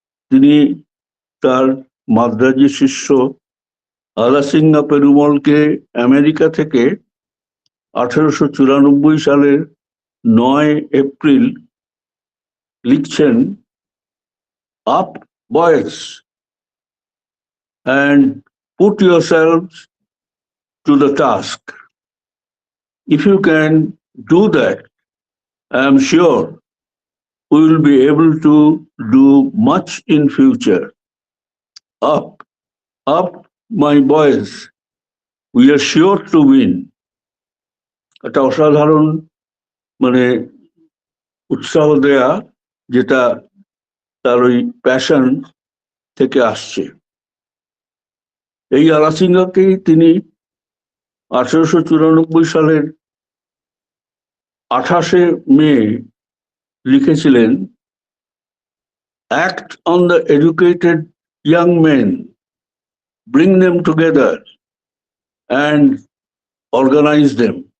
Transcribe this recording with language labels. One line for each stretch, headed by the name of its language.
Bangla: তিনি তার মাদ্রাজি শিষ্য আলাসিঙ্গা পেরুমলকে আমেরিকা থেকে 1894 সালের 9 এপ্রিল লিখছেন,
English: Up boys and put yourselves to the task. If you can do that, I am sure we will be able to do much in future. Up, up, my boys, we are sure to win.
Bangla: একটা অসাধারণ উৎসাহ দেয়া, যেটা তার ওই passion থেকে আসছে। এই আলাসিঙ্গাকেই তিনি 1894 সালের 28 মে লিখেছিলেন,
English: act on the educated young men, bring them together and organize them.